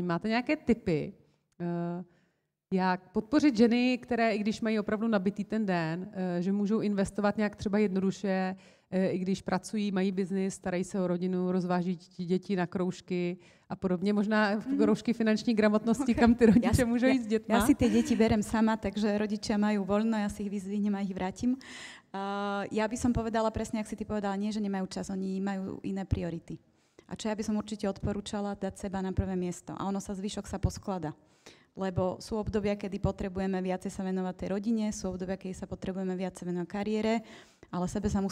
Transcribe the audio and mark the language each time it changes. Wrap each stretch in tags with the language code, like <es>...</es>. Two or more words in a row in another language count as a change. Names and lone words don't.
<cs>Máte nějaké tipy, jak podpořit ženy, které, i když mají opravdu nabitý ten den, že můžou investovat nějak třeba jednoduše, i když pracují, mají biznis, starají se o rodinu, rozváží děti na kroužky a podobně. Možná kroužky finanční gramotnosti, kam ty rodiče můžou jít s dětma.</cs> <sk>Ja si tie deti berem sama, takže rodičia majú voľno, ja si ich vyzvihnem a ich vrátim. Ja by som povedala presne, ak si ty povedala, nie, že nemajú čas, oni majú iné priority. A čo ja by som určite odporúčala, dať seba na prvé miesto. A ono sa zvyšok sa posklada. Lebo sú obdobia, kedy potrebujeme viacej sa venovať tej rodine, sú obdobia, kedy sa potrebujeme viacej venovať kariére, ale sebe sa</sk>